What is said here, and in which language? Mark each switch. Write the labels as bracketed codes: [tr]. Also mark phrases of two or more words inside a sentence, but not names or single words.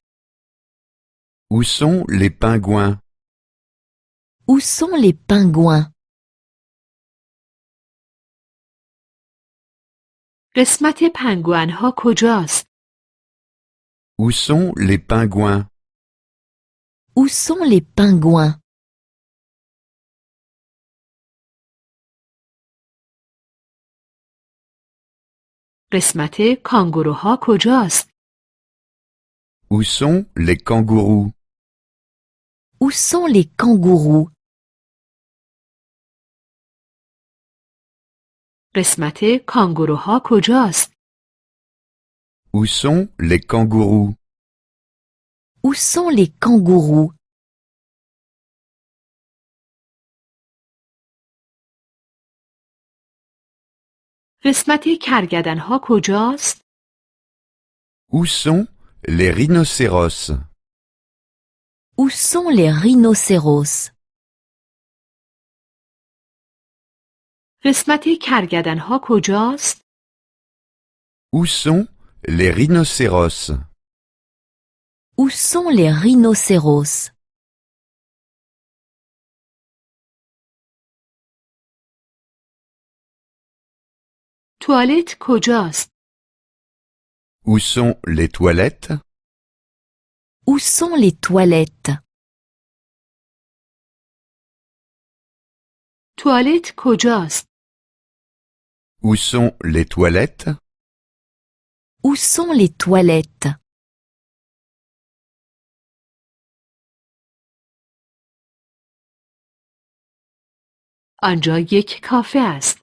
[fr] Où sont les pingouins? Où sont les pingouins? [fa] قسمت پنگوئن‌ها کجاست؟ [fr] Où sont les pingouins? Où sont les pingouins? [fa] قسمت کانگوروها کجاست؟ [fr] Où sont les kangourous? Où sont les kangourous? [fa] قسمت کانگوروها کجاست؟ [fr] Où sont les kangourous? Où sont les kangourous? [fa] قسمت کرگدن‌ها کجاست؟ [fr] Où sont les rhinocéros? Où sont les rhinocéros? [fa] قسمت کرگدن‌ها کجاست؟ [fr] Où sont les rhinocéros? Où sont les rhinocéros? [fa] توالت کجاست؟ [fr] Où sont les toilettes? Où sont les toilettes? [fa] توالت کجاست؟ [fr] Où sont les toilettes? Où sont les toilettes? [fa] آنجا یک کافه است.